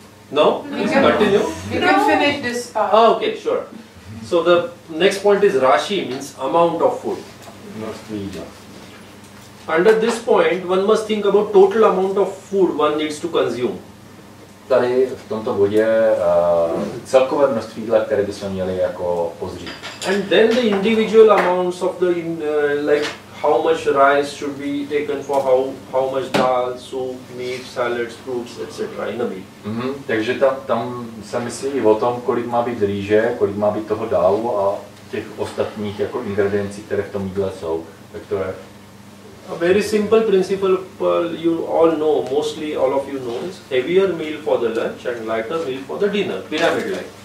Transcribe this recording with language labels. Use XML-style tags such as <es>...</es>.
<en>No? Let's continue. We can finish this part. Ah, okay, sure. So the next point is Rashi, means amount of food. Under this point, one must think about total amount of food one needs to consume.</en> <cs>Tady v tomto bodě celkové množství jídla, které bychom měli jako pozřít.</cs> <en>And then the individual amounts of the like how much rice should be taken for how much dal, soup, meat, salads, fruits, etc. in a meal.</en> <cs>Takže tam se myslí o tom, kolik má být rýže, kolik má být toho dálu a těch ostatních jako ingrediencí, které v tom jídle jsou. Tak to je.</cs> <en>A very simple principle you all know, mostly all of you know, is heavier meal for the lunch and lighter meal for the dinner, pyramid like.</en>